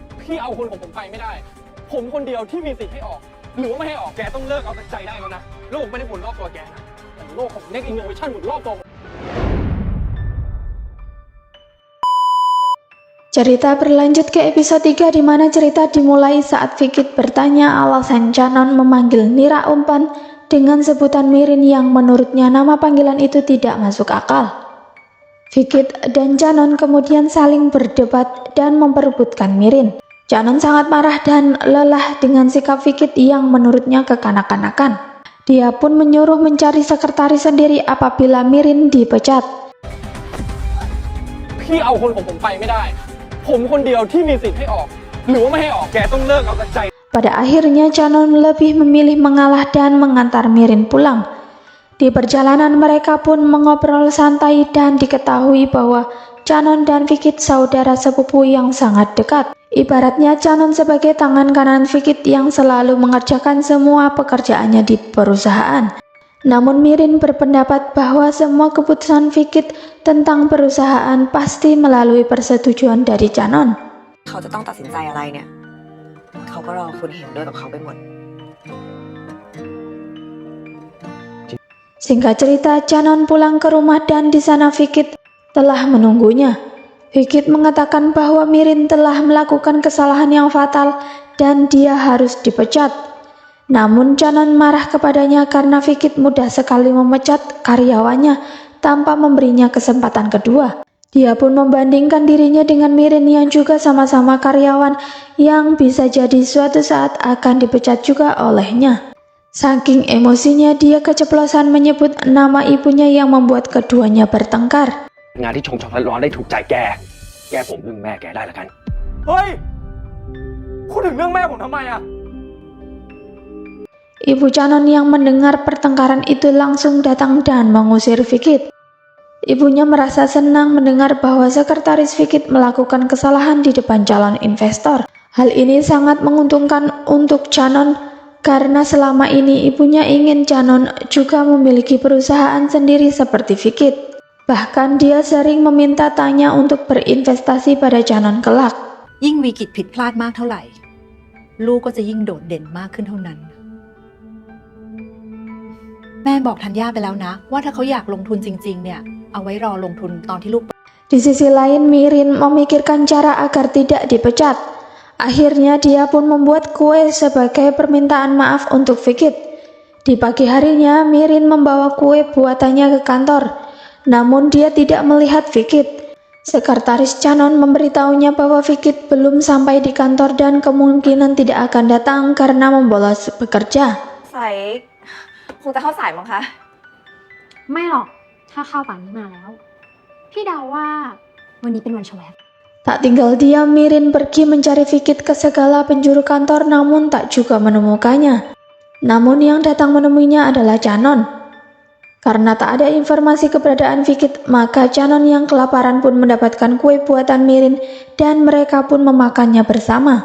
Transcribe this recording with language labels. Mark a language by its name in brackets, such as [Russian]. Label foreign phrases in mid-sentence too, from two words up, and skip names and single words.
[Thai] พี่เอาคนของผมไปไม่ได้ผมคนเดียวที่มีสิทธิ์ให้ออกหรือว่าไม่ให้ออกแกต้องเลิกเอาแต่ใจได้แล้วนะโลกไม่ได้หมุนรอบตัวแกนะแต่โลกของ Next Innovation หมุนรอบตัว [Indonesian] Cerita berlanjut ke episode 3 di mana cerita dimulai saat Fikit bertanya alasan Canon memanggil Nira umpan dengan sebutan Mirin yang menurutnya nama panggilan itu tidak masuk akal. Fikit dan Canon kemudian saling berdebat dan memperebutkan Mirin. Canon sangat marah dan lelah dengan sikap Fikit yang menurutnya kekanak-kanakan. Dia pun menyuruh mencari sekretaris sendiri apabila Mirin dipecat. [Thai] พี่เอาคนของผมไปไม่ได้ผมคนเดียวที่มีสิทธิ์ให้ออกหรือว่าไม่ให้ออกแกต้องเลิกเอาแต่ใจ [Indonesian] Pada akhirnya Canon lebih memilih mengalah dan mengantar Mirin pulang. Di perjalanan mereka pun mengobrol santai dan diketahui bahwa Canon dan Fikit saudara sepupu yang sangat dekat. Ibaratnya Canon sebagai tangan kanan Fikit yang selalu mengerjakan semua pekerjaannya di perusahaan. Namun Mirin berpendapat bahwa semua keputusan Fikit tentang perusahaan pasti melalui persetujuan dari Canon. [Thai] เขาจะต้องตัดสินใจอะไรเนี่ยเขาก็รอคุณเห็นด้วยกับเขาไปหมด [Indonesian] Singkat cerita, Canon pulang ke rumah dan di sana Fikit telah menunggunya. Fikit mengatakan bahwa Mirin telah melakukan kesalahan yang fatal dan dia harus dipecat. Namun Canon marah kepadanya karena Fikit mudah sekali memecat karyawannya tanpa memberinya kesempatan kedua. Dia pun membandingkan dirinya dengan Mirin yang juga sama-sama karyawan yang bisa jadi suatu saat akan dipecat juga olehnya. Saking emosinya dia keceplosan menyebut nama ibunya yang membuat keduanya bertengkar. [Thai] งานที่ชงร้อนได้ถูกใจแกผมเรื่องแม่แกได้ละกันเฮ้ยพูดถึงเรื่องแม่ผมทำไมอะ [Indonesian] Ibu Canon yang mendengar pertengkaran itu langsung datang dan mengusir Fikit. Ibunya merasa senang mendengar bahwa sekretaris Fikit melakukan kesalahan di depan calon investor. Hal ini sangat menguntungkan untuk Canon karena selama ini ibunya ingin Canon juga memiliki perusahaan sendiri seperti Fikit. Bahkan dia sering meminta tanya untuk berinvestasi pada Canon kelak. [Thai] ยิ่งวิกฤตผิดพลาดมากเท่าไหร่ลูกก็จะยิ่งโดดเด่นมากขึ้นเท่านั้นแม่บอกธัญญาไปแล้วนะว่าถ้าเขาอยากลงทุนจริงๆเนี่ยเอาไว้รอลงทุนตอนที่ลูก [Indonesian] Di sisi lain, Mirin memikirkan cara agar tidak dipecat. Akhirnya dia pun membuat kue sebagai permintaan maaf untuk Fikit. Di pagi harinya, Mirin membawa kue buatannya ke kantor. Namun dia tidak melihat Fikit. Sekretaris Canon memberitahunya bahwa Fikit belum sampai di kantor dan kemungkinan tidak akan datang karena membolos bekerja. [Thai] ใส่คงจะเข้าสายมั้งคะ ไม่หรอกถ้าเข้าป่านนี้มาแล้วพี่เดาว่าวันนี้เป็นวันแชวบ [Indonesian] Tak tinggal diam, Mirin pergi mencari Fikit ke segala penjuru kantor namun tak juga menemukannya. Namun yang datang menemuinya adalah Canon. Karena tak ada informasi keberadaan Fikit, maka Canon yang kelaparan pun mendapatkan kue buatan Mirin dan mereka pun memakannya bersama.